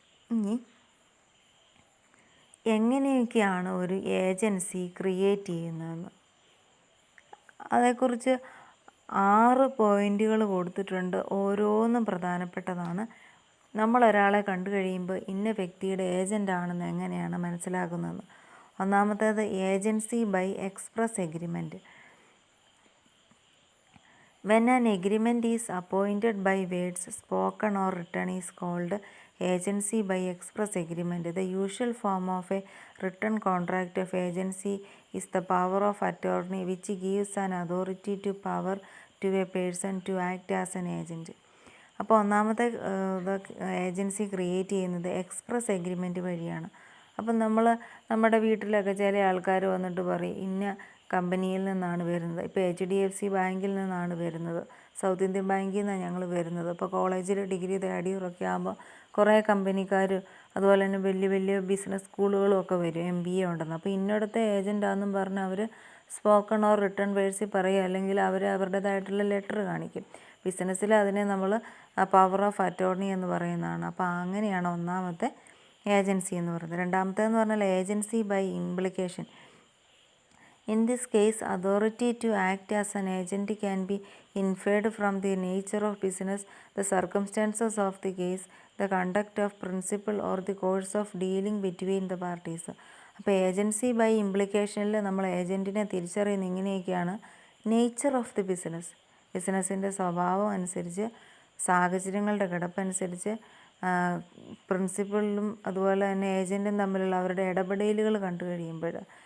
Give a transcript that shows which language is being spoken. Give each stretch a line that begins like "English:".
Malayalam: ഇനി എങ്ങനെയൊക്കെയാണ് ഒരു ഏജൻസി ക്രിയേറ്റ് ചെയ്യുന്നതെന്ന്, അതേക്കുറിച്ച് 6 പോയിൻറ്റുകൾ കൊടുത്തിട്ടുണ്ട്. ഓരോന്നും പ്രധാനപ്പെട്ടതാണ്. നമ്മളൊരാളെ കണ്ടു കഴിയുമ്പോൾ ഇന്ന വ്യക്തിയുടെ ഏജൻ്റ് ആണെന്ന് എങ്ങനെയാണ് മനസ്സിലാക്കുന്നതെന്ന്. ഒന്നാമത്തേത് agency by express agreement.
English: When an agreement is appointed by words spoken or written is called agency by express agreement. The usual form of a written contract of agency is the power of attorney, which gives an authority to power to a person to act as an agent.
Malayalam: അപ്പോൾ ഒന്നാമത്തെ agency create ചെയ്യുന്നത് express agreement വഴിയാണ്. അപ്പം നമ്മുടെ വീട്ടിലൊക്കെ ചില ആൾക്കാർ വന്നിട്ട് പറയും ഇന്ന കമ്പനിയിൽ നിന്നാണ് വരുന്നത്. ഇപ്പോൾ HDFC ബാങ്കിൽ നിന്നാണ് വരുന്നത്, സൗത്ത് ഇന്ത്യൻ ബാങ്കിൽ നിന്നാണ് ഞങ്ങൾ വരുന്നത്. ഇപ്പോൾ കോളേജിൽ ഡിഗ്രി തേർഡ് ഇയറൊക്കെ ആകുമ്പോൾ കുറേ കമ്പനിക്കാർ അതുപോലെ തന്നെ വലിയ വലിയ ബിസിനസ് സ്കൂളുകളും ഒക്കെ വരും, MBA ഉണ്ടെന്ന്. അപ്പോൾ ഇന്നടത്തെ ഏജൻറ്റാണെന്നും പറഞ്ഞ് അവർ സ്പോക്കൺ ഓർ റിട്ടേൺ വേഴ്സിൽ പറയുക, അല്ലെങ്കിൽ അവർ അവരുടേതായിട്ടുള്ള ലെറ്റർ കാണിക്കും. ബിസിനസ്സിൽ അതിനെ നമ്മൾ പവർ ഓഫ് അറ്റോർണി എന്ന് പറയുന്നതാണ്. അപ്പോൾ അങ്ങനെയാണ് ഒന്നാമത്തെ ഏജൻസി എന്ന് പറയുന്നത്. രണ്ടാമത്തേന്ന് പറഞ്ഞാൽ agency by implication.
English: In this case, authority to act as an agent can be inferred from the nature of business, the circumstances of the case, the conduct of principal or the course of dealing between the parties.
Malayalam: അപ്പോൾ agency by ഇംപ്ലിക്കേഷനിൽ നമ്മൾ ഏജൻറ്റിനെ തിരിച്ചറിയുന്നത് ഇങ്ങനെയൊക്കെയാണ്. Nature of the ബിസിനസ്സിൻ്റെ സ്വഭാവം അനുസരിച്ച്, സാഹചര്യങ്ങളുടെ കിടപ്പനുസരിച്ച്, പ്രിൻസിപ്പളിലും അതുപോലെ തന്നെ ഏജൻറ്റും തമ്മിലുള്ള അവരുടെ ഇടപെടലുകൾ കണ്ടു കഴിയുമ്പോൾ.